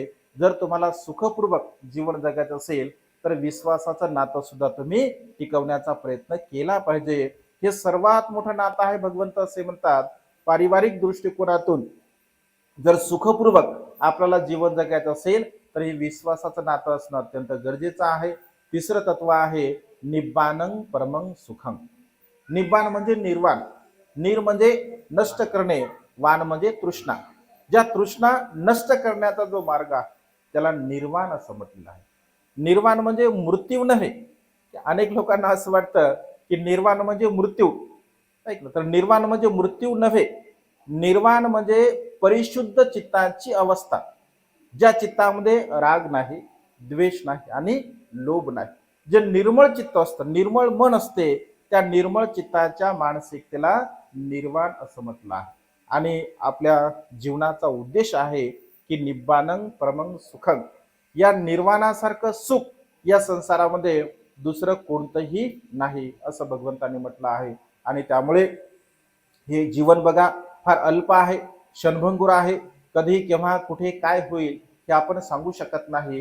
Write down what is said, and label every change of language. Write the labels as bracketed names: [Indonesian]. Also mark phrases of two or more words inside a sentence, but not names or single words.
[Marathi] जर तुम्हाला सुखपूर्वक जीवन जगायचं असेल तर विश्वासाचं नातं सुद्धा तुम्ही टिकवण्याचा प्रयत्न केला पाहिजे. हे सर्वात मोठं नातं आहे. भगवंत असे म्हणतात पारिवारिक दृष्टिकोनातून जर सुखपूर्वक आपल्याला जीवन जगायचं असेल तर हे विश्वासाचं नातं असणं अत्यंत गरजेचं आहे. तिसरं तत्व आहे [Pali] निब्बानं परमं सुखं. [Marathi] निब्बाण म्हणजे निर्वाण, निर म्हणजे नष्ट करणे, वाण म्हणजे तृष्णा. ज्या तृष्णा नष्ट करण्याचा जो मार्ग आहे त्याला निर्वाण असं म्हटलेलं आहे. निर्वाण म्हणजे मृत्यू नव्हे. अनेक लोकांना असं वाटतं की निर्वाण म्हणजे मृत्यू. ऐकलं तर निर्वाण म्हणजे मृत्यू नव्हे. निर्वाण म्हणजे परिशुद्ध चित्ताची अवस्था, ज्या चित्तामध्ये राग नाही, द्वेष नाही आणि लोभ नाही. जे निर्मळ चित्त असतं, निर्मळ मन असते, त्या निर्मळ चित्ताच्या मानसिकतेला निर्वाण असं म्हटलं आहे. आणि आपल्या जीवनाचा उद्देश आहे की [Pali] निब्बानं परमं सुखं. [Marathi] या निर्वाणासारखं सुख या संसारामध्ये दुसरं कोणतंही नाही असं भगवंतांनी म्हटलं आहे. आणि त्यामुळे हे जीवन बघा फार अल्प आहे, क्षणभंगुर आहे. कधी केव्हा कुठे काय होईल हे आपण सांगू शकत नाही.